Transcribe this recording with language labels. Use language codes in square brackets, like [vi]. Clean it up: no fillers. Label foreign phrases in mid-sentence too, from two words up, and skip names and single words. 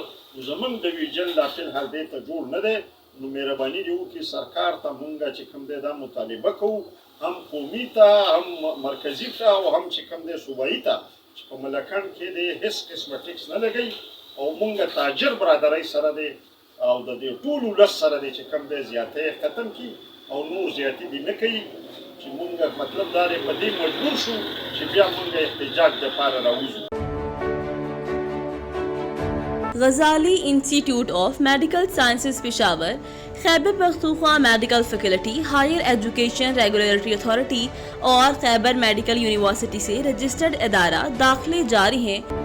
[ps] نو زمونږ ډویژن لا فلحال دې ته جوړ نه دی. نو مهرباني دې وکړي سرکار ته مونږ چې کوم دی دا مطالبه کوو، هم قومي ته هم مرکزي ته او هم چې کوم دی صوبایي ته، چې په ملکن کې دی هیڅ قسمه ټیکس نه لګوي او مونږ تاجر برادرۍ سره دی او د دې ټول ولس سره دی چې کوم دی زیاتۍ ختم کړي او نور زیاتې دې نه کوي. چې مونږ مطلب دا دی په دې مجبور شو چې بیا مونږ احتجاج دپاره راوځو. [ur] غزالی انسٹیٹیوٹ آف میڈیکل سائنسز پشاور، خیبر پختونخوا میڈیکل فیکلٹی، ہائر ایجوکیشن ریگولیٹری اتھارٹی اور خیبر میڈیکل یونیورسٹی سے رجسٹرڈ ادارہ داخلے جاری ہیں.